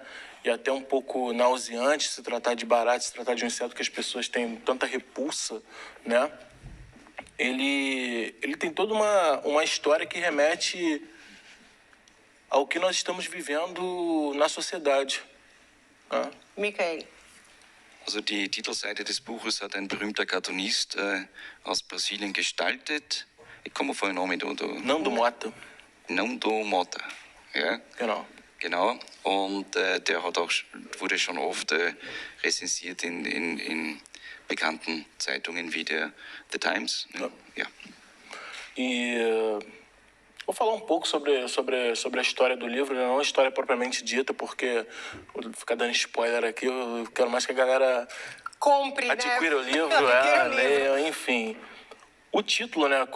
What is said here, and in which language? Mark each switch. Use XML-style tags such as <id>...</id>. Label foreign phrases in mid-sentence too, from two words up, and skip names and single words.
<pt>E até um pouco nauseante se tratar de barata, se tratar de um inseto que as pessoas têm tanta repulsa, né? Ele tem toda uma história que remete ao que nós estamos vivendo na sociedade, né? Michael.</pt> <de>Also die Titelseite des Buches hat ein berühmter Cartoonist aus Brasilien gestaltet. Ich komme auf den Namen da. Nando Mota. Nando Mota, ja. Genau. Und der wurde schon oft rezensiert in bekannten Zeitungen wie der The Times. Ne? Ja.</de> <pt>Vou falar um pouco sobre a história do livro, né? Não a história propriamente dita, porque vou ficar dando spoiler aqui, eu quero mais que a galera compre, adquira o livro, leia, enfim. O título, né?</pt>